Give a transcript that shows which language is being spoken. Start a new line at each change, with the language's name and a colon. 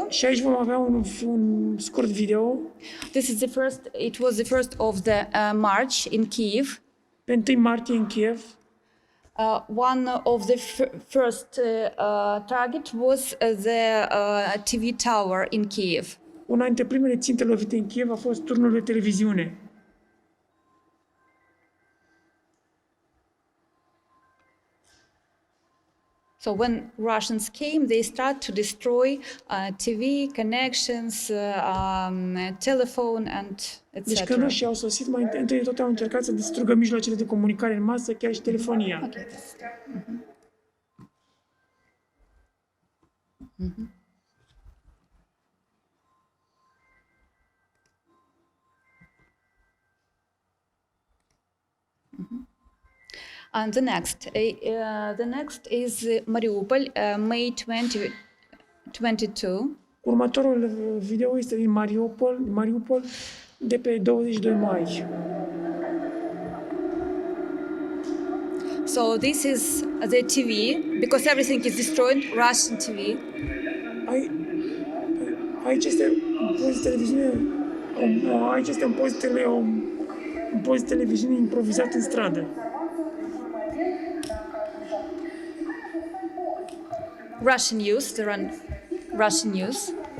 Romanian: Și aici vom avea un scurt video.
English: It was the first of the march in Kiev.
Romanian: Pe 1 martie în Kiev.
English: One of the first target was the TV tower in Kiev.
Romanian: Una dintre primele ținte lovite în Kiev a fost turnul de televiziune.
English: So when Russians came, they start to destroy TV connections, telephone and etc.
Romanian: Deci când rușii au sosit, mai întâi de toate au încercat să distrugă mijloacele de comunicare în masă, chiar și telefonia.
English: Okay. And the next is Mariupol, May 2022.
Romanian: Următorul video este din Mariupol, de pe 22 mai.
English: So this is the TV, because everything is destroyed, Russian TV.
Romanian: Aici este un post de televiziune, un post de televiziune improvizat în stradă.
English: Russian news, they run Russian news.